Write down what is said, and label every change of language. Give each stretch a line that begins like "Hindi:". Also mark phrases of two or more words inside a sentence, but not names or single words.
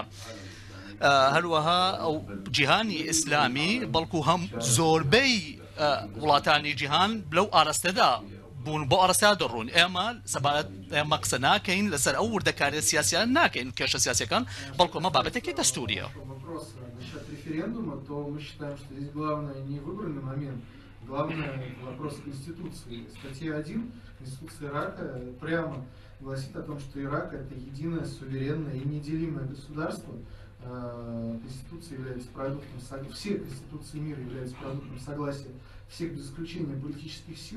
Central Kurdish: هەروەها ئەو جیهانی ئیسلامی بەڵکو هەم زۆربەی وڵاتانی جیهان لەو ئاراستەدا بوون بۆ ئەڕەسا دەڕوون ئێمە سەبارەت ئێمە قسە ناکەین لەسەر ئەو وردەکاری سیاسیان ناکەین کێشە سیاسیەکان بەڵکو ئەمە بابەتێکی دەستوریە.
Russian: Насчет референдума, то мы считаем, что здесь главное не выбранный момент, главное вопрос Конституции. Статья 1 Конституции Ирака прямо гласит о том, что Ирак это единое, суверенное и неделимое государство. Конституция является продуктом, все конституции мира являются продуктом согласия всех без исключения политических сил.